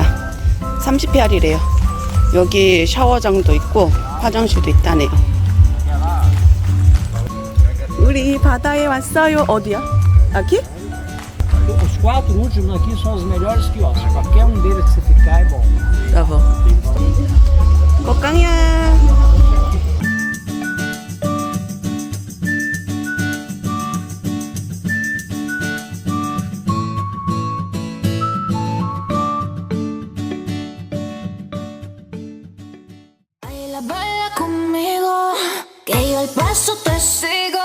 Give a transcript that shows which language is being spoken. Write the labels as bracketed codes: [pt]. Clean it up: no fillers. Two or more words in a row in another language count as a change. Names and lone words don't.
[ko] 30피알이래요. 여기 샤워장도 있고 화장실도 있다네요. 우리 바다에 왔어요. 어디야? 여기? [pt] Os 4 últimos aqui são os melhores quiosques. Qualquer deles que você ficar é bom. [ko] 여보. 꽃강이야. [es] Baila conmigo, que yo al paso te sigo.